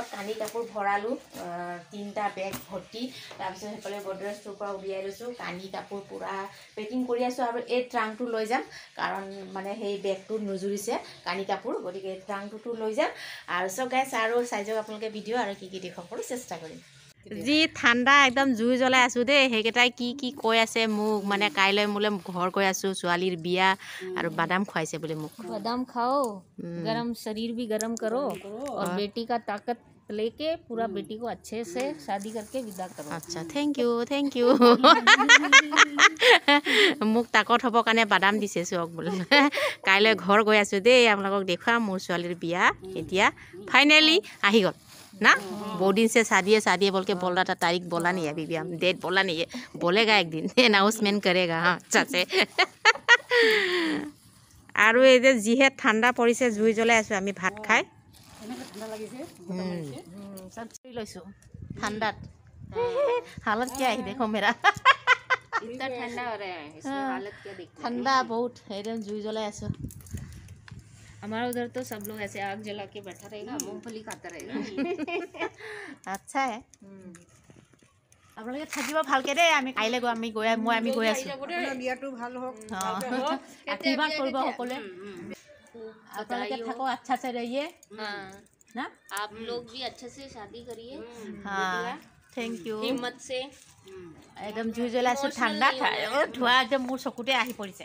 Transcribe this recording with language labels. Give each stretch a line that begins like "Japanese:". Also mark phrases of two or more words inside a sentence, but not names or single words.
Assamese: কানি কাপোৰ ভৰালোঁ 3টা বেগ ভৰ্তি তাৰপিছত সেইফালে গডৰেজটোৰ পৰা উলিয়াই লৈছোঁ কানি কাপোৰ পূৰা পেকিং কৰি আছোঁ আৰু এই ট্ৰাংকটো লৈ যাম কাৰণ মানে সেই বেগটো নুজুৰিছে কানি কাপোৰ গতিকে এই ট্ৰাংকটো লৈ যাম আৰু চব গাইছ আৰু চাই যাওক আপোনালোকে ভিডিঅ' আৰু কি কি দেখুৱাবলৈ চেষ্টা কৰিম যি ঠাণ্ডা একদম জুই জ্বলাই আছোঁ দেই সেইকেইটাই কি কি কৈ আছে মোক মানে কাইলৈ মোলৈ ঘৰ গৈ আছোঁ ছোৱালীৰ বিয়া আৰু বাদাম খুৱাইছে বুলি মোক
Hindi: बादाम खाओ गरम शरीर भी गरम करो और बेटी का ताकत लेके पूरा बेटी को अच्छे से शादी करके विदा करो अच्छा
English: thank you
Assamese: মোক তাকত হ'বৰ কাৰণে বাদাম দিছে চক বোলে কাইলৈ ঘৰ গৈ আছোঁ দেই আপোনালোকক দেখুৱাম মোৰ ছোৱালীৰ বিয়া এতিয়া ফাইনেলি আহি গ'ল
Hindi: ना बहुत दिन से शादी है बोल के बोल रहा था तारीख बोला नहीं है अभी भी हम डेट बोला नहीं है बोलेगा एक दिन अनाउंसमेंट करेगा हाँ अच्छा से
Assamese: আৰু এই যে যিহে ঠাণ্ডা পৰিছে জুই জ্বলাই আছোঁ আমি ভাত খাই লৈছোঁ ঠাণ্ডাত
Hindi: हालत क्या है देखो मेरा इतना ठंडा हो रहा है इसमें हालत क्या दिखता है ठंडा बहुत एकदम
Assamese: জুই জ্বলাই আছোঁ
Hindi: हमारा उधर तो सब लोग ऐसे आग जला के बैठा रहेगा मूंगफली खाता रहेगा अच्छा है
Assamese: আপোনালোকে থাকিব ভালকে দেই আমি কাইলৈ গৈ আমি গৈ আছোঁ বিয়াটো ভাল হওক আশীৰ্বাদ কৰিব সকলোৱে আপোনালোকে থাকো
Hindi: আচ্ছা से रहिए ना आप लोग भी अच्छे से शादी करिए हाँ
English: thank you
Hindi: हिम्मत से
Assamese: একদম জুই জ্বলাই আছোঁ ঠাণ্ডা ধোঁৱা একদম মোৰ চকুতে আহি পৰিছে